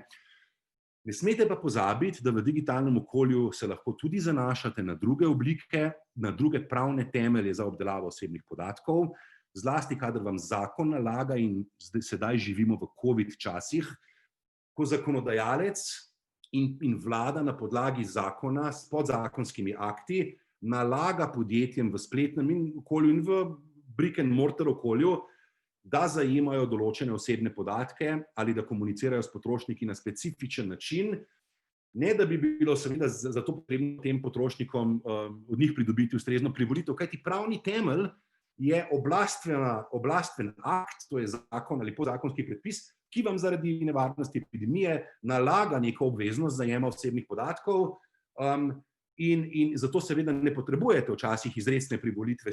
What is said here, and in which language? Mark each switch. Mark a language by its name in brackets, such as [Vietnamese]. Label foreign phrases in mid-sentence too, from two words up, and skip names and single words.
[Slovenian] Ne smete pa pozabiti, da v digitalnem okolju se lahko tudi zanašate na druge oblike, na druge pravne temelje za obdelavo osebnih podatkov, zlasti kadar vam zakon nalaga in sedaj živimo v COVID časih, ko zakonodajalec in vlada na podlagi zakona s podzakonskimi akti nalaga podjetjem v spletnem okolju in v [English] brick and mortar [Slovenian] okolju, da zajemajo določene osebne podatke ali da komunicirajo s potrošniki na specifičen način, ne da bi bilo seveda zato potrebno tem potrošnikom od njih pridobiti ustrezno privolitev, kajti pravni temelj je oblastven akt, to je zakon ali podzakonski predpis, ki vam zaradi nevarnosti epidemije nalaga neko obveznost zajema osebnih podatkov in zato seveda ne potrebujete včasih izrecne privolitve.